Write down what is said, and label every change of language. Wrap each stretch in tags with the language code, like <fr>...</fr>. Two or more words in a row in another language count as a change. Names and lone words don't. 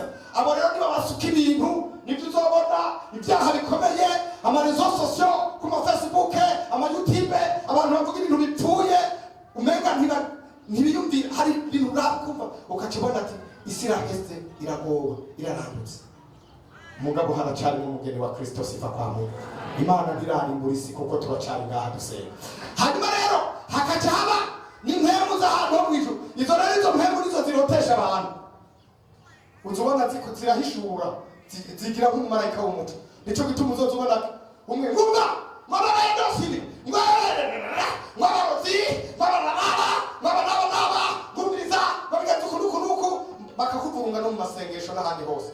<rn>Abo rero niba basuka ibintu, nibyo uzobona ibyaha bikomeye, amarezo sociaux, ku ma Facebook, ama YouTube, abantu bavuga ibintu bipfuye, umenga ntibiyumvira, hari ibintu urakumva ukakibona ati isi iraheze, iragowe, irarambutse. Mugabo haracari mu mugeni wa Kristo,</rn> <sw>sifa kwa Mungu.</sw> <rn>Imana ntirarimbura isi kuko turacari ngaha dusenga. Hanyuma rero hakaca haba n'impemu z'ahantu ho mw'ijuru. Izo rero izo mpemu nizo zirotesha abantu, uzubona zirahishura, zigira nk'umumarayika w'umuco. Nico gituma uzozubona umwe ngumva mwabaraye dosini mwabarozi mwabanaba ngumviriza babigenza ukunuku bakakuvurunga no mu masengesho n'ahandi hose.</rn>